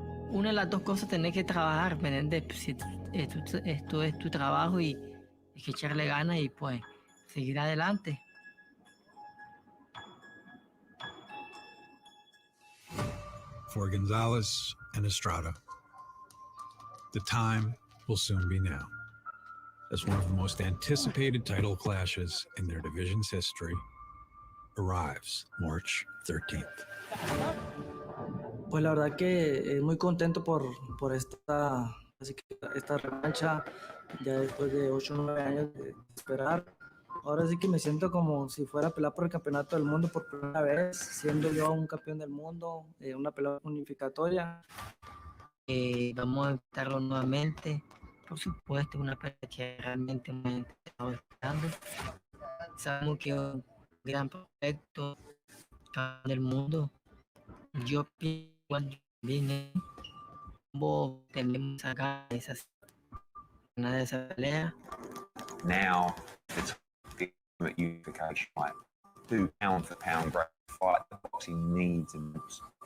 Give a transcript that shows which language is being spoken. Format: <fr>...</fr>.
<es>Una de las dos cosas tenés que trabajar, ¿me entiendes? Si esto es tu trabajo y hay que echarle ganas y pues seguir adelante.</es> <en>For Gonzalez and Estrada, the time will soon be now. As one of the most anticipated title clashes in their division's history arrives March 13th.</en> <es>Pues la verdad que muy contento por esta revancha, ya después de 8 o 9 años de esperar. Ahora sí que me siento como si fuera a pelear por el campeonato del mundo por primera vez, siendo yo un campeón del mundo, una pelea unificatoria. Vamos a enfrentarlo nuevamente, por supuesto, una pelea que realmente me he estado esperando. Sabemos que es un gran proyecto, campeón del mundo. Yo pienso igual también, ambos tenemos esa ganas de esa pelea.</es> <en>Now it's the ultimate unification fight. Two pound for pound great fight that boxing needs and wants.</en>